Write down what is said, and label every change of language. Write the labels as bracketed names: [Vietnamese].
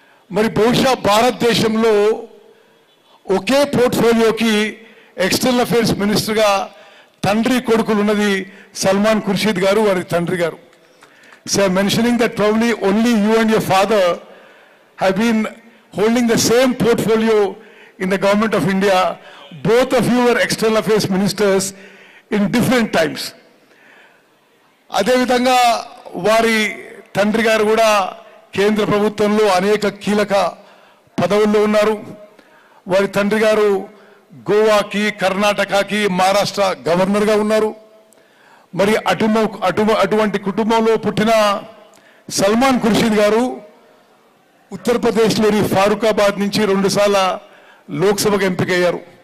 [Telugu] మరి బహుశా భారతదేశంలో ఒకే పోర్ట్ఫోలియోకి ఎక్స్టర్నల్ అఫైర్స్ మినిస్టర్గా తండ్రి కొడుకులు ఉన్నది సల్మాన్ ఖుర్షీద్ గారు, వారి తండ్రి గారు. [English] So I mentioning that probably only you and your father have been holding the same portfolio in the government of India. Both of you were external affairs ministers in different times. [Telugu] అదే విధంగా వారి తండ్రి గారు కూడా కేంద్ర ప్రభుత్వంలో అనేక కీలక పదవుల్లో ఉన్నారు. వారి తండ్రి గారు గోవాకి, కర్ణాటకకి, మహారాష్ట్ర గవర్నర్గా ఉన్నారు. మరి అటువంటి కుటుంబంలో పుట్టిన సల్మాన్ ఖుర్షీద్ గారు ఉత్తరప్రదేశ్లోని ఫారూకాబాద్ నుంచి 2 సార్ల లోక్సభకు ఎంపికయ్యారు.